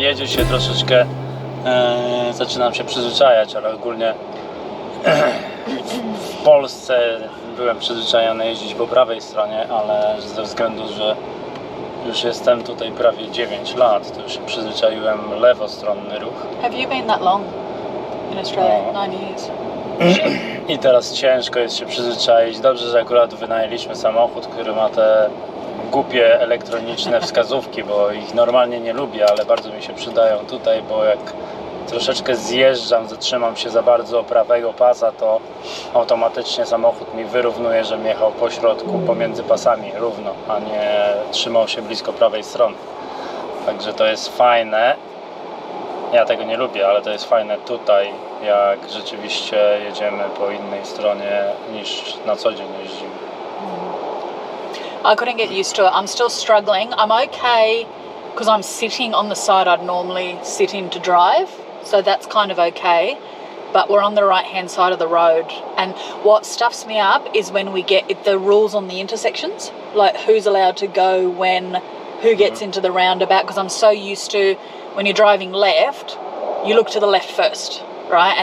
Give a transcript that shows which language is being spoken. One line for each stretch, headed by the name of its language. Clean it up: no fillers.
Polish: Jedzie się troszeczkę, zaczynam się przyzwyczajać, ale ogólnie w Polsce byłem przyzwyczajony jeździć po prawej stronie, ale ze względu, że już jestem tutaj prawie 9 lat, to już się przyzwyczaiłem lewostronny ruch.
English: Have you been that long in Australia? 9 years.
Polish: I teraz ciężko jest się przyzwyczaić. Dobrze, że akurat wynajęliśmy samochód, który ma te głupie elektroniczne wskazówki, bo ich normalnie nie lubię, ale bardzo mi się przydają tutaj, bo jak troszeczkę zjeżdżam, zatrzymam się za bardzo prawego pasa, to automatycznie samochód mi wyrównuje, żebym jechał po środku, pomiędzy pasami równo, a nie trzymał się blisko prawej strony. Także to jest fajne. Ja tego nie lubię, ale to jest fajne tutaj, jak rzeczywiście jedziemy po innej stronie niż na co dzień jeździmy.
English: I couldn't get used to it. I'm still struggling. I'm okay because I'm sitting on the side I'd normally sit in to drive, so that's kind of okay. But we're on the right-hand side of the road, and what stuffs me up is when we get the rules on the intersections, like who's allowed to go when, who gets into the roundabout, because I'm so used to when you're driving left, you look to the left first, right?